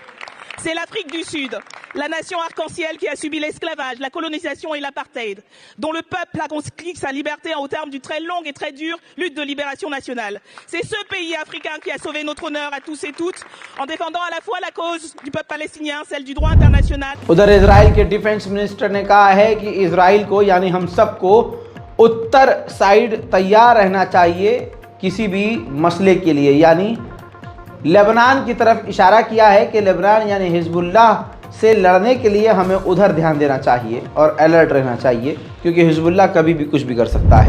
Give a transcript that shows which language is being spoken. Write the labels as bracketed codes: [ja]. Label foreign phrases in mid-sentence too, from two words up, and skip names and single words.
[fr] C'est l'Afrique du Sud, la nation arc-en-ciel qui a subi l'esclavage, la colonisation et l'apartheid, dont le peuple a conquis sa liberté au terme d'une très longue et très dure lutte de libération nationale. C'est ce pays africain qui a sauvé notre honneur à tous et toutes, en défendant à la fois la cause du peuple palestinien, celle du droit international. [hi] उधर इजराइल के डिफेंस मिनिस्टर ने कहा है कि इजराइल को, यानी हम सबको, उत्तर साइड तैयार रहना चाहिए किसी भी मसले के लिए, यानी लेबनान की तरफ इशारा किया है कि लेबनान यानी हिजबुल्लाह से लड़ने के लिए हमें उधर ध्यान देना चाहिए और अलर्ट रहना चाहिए, क्योंकि हिजबुल्लाह कभी भी कुछ भी कर सकता है।